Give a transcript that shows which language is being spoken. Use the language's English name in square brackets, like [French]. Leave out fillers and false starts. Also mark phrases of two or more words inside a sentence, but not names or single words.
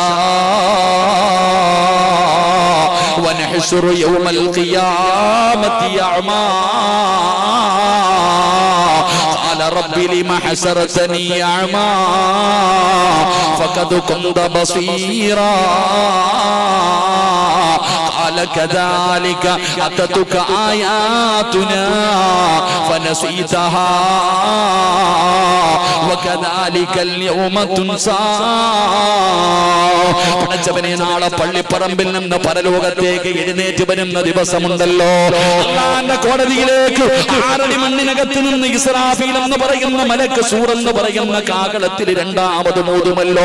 [Arabic] ونحشره يوم القيامة أعمى قال رب لم حشرتني أعمى فقد كنت بصيرا قال كذلك أتتك آياتنا فنسيتها وكذلك اليوم تنسى. [Malayalam] പടച്ചവനെ, നാളെ പള്ളിപ്പറമ്പിൽ നിന്ന് പരലോകത്തേക്ക് എഴുന്നേറ്റ് വരുന്ന ദിവസമുണ്ടല്ലോ. അല്ലാഹുവിന്റെ കോടതിയിലേക്ക് 6 അടി മണ്ണിനകത്ത് നിന്ന് ഇസ്രാഫീൽ എന്ന് പറയുന്ന മലക്ക്, സൂർ എന്ന് പറയുന്ന കാഹളത്തിൽ 2ാമത് മൂതുമല്ലോ.